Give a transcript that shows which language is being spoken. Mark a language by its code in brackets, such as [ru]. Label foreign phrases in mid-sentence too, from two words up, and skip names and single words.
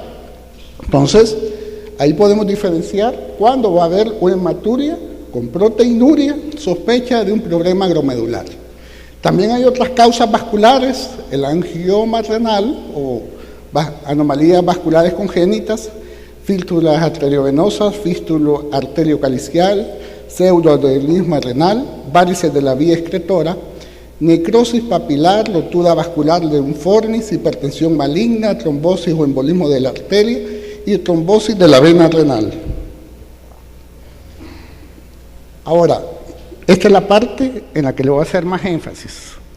[es] Entonces, ahí podemos diferenciar cuándo va a haber una hematuria con proteinuria, sospecha de un problema glomerular. También hay otras causas vasculares, el angioma renal o anomalías vasculares congénitas, fístulas arteriovenosas, fístula arteriocalicial, pseudoadenismo renal, varices de la vía excretora, necrosis papilar, rotura vascular de un fornis, hipertensión maligna, trombosis o embolismo de la arteria y trombosis de la vena renal. Ahora, esta es la parte en la que le voy a hacer más énfasis.